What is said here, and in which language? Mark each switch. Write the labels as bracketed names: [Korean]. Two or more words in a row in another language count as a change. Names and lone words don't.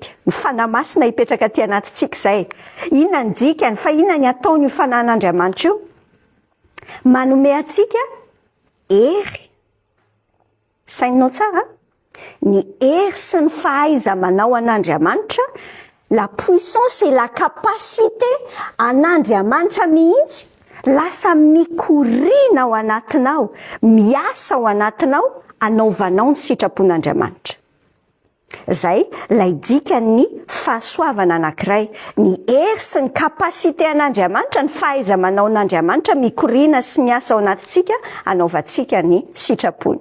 [Malagasy] Ny fanamasina hipetraka aty anatitsika izay. Inona ny dikany fa inona ny ataony io fanan'Andriamanitra io? Manome atsika hery. Saininao tsara? Ny hery sy ny fahaiza manao an'Andriamanitra, [French] la puissance et la capacité [Malagasy] an'Andriamanitra mihitsy lasa mikorina ao anatinao, miasa ao anatinao, anaovanao ny sitrapon'Andriamanitra. Zay lay dikany fahasoavana anankiray, ny hery sy ny kapasité an'Andriamanitra, ny fahaiza manao an'Andriamanitra mikorina sy miasa ao anatintsika, anaovantsika ny sitrapony.